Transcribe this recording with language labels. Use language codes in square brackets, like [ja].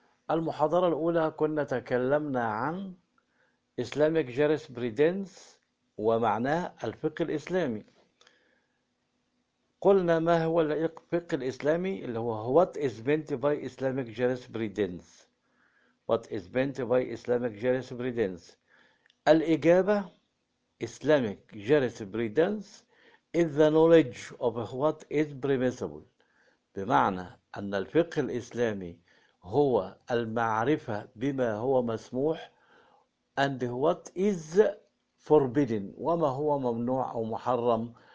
[ar] المحاضرة الأولى كنا تكلمنا عن Islamic Jurisprudence ومعناه الفقه الإسلامي. قلنا ما هو الفقه الإسلامي اللي هو [en] What is meant by Islamic Jurisprudence. What is meant by Islamic Jurisprudence. [ar] الإجابة [en] Islamic Jurisprudence is the knowledge of what is permissible، [ar] بمعنى أن الفقه الإسلامي هو المعرفة بما هو مسموح [en] and what is forbidden، [ar] وما هو ممنوع أو محرم.